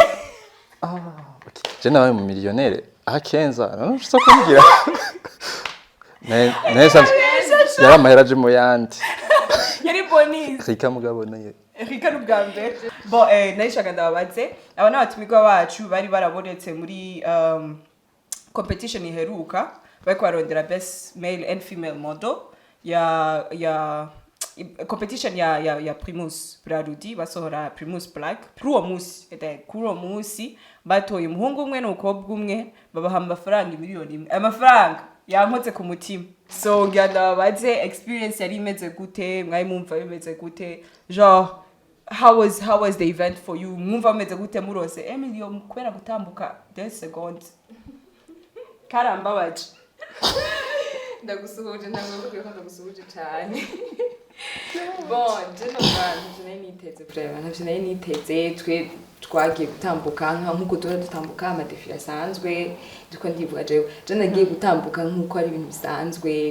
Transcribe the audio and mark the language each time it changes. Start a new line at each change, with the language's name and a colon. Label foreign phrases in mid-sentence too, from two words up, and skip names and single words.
Rundi: je nawe mu millionnaire akenza nashaka kumbwira neza yari amahera je mu yandi yari bonus Rika mugabo naye Rika n'ubwambe bo nayishaka ndababaze aba n'abatumigwa bacu bari barabonetse muri competition iheruka bariko barondera
English: best male and female model
Rundi: ya competition ya Primus Brarudi basohora Primus Black kuri uwo musi batoye umuhungu umwe n'umukobwa umwe babaha amafaranga miliyoni imwe amafaranga yankotse ku mutima so ndababaze experience yari imeze gute mwari mumva bimeze gute genre
English: how was the event for you
Rundi: mwumva bimeze gute murose Emilio kwera gutambuka 10 seconds karambabaje ndagusuhuje ndagukuye ko ndagusuhuje cyane bon je nari niteze twe twagiye gutambuka nkuko dutambuka amadefi asanzwe duko ndivuga je nagiye gutambuka nkuko ari ibintu bisanzwe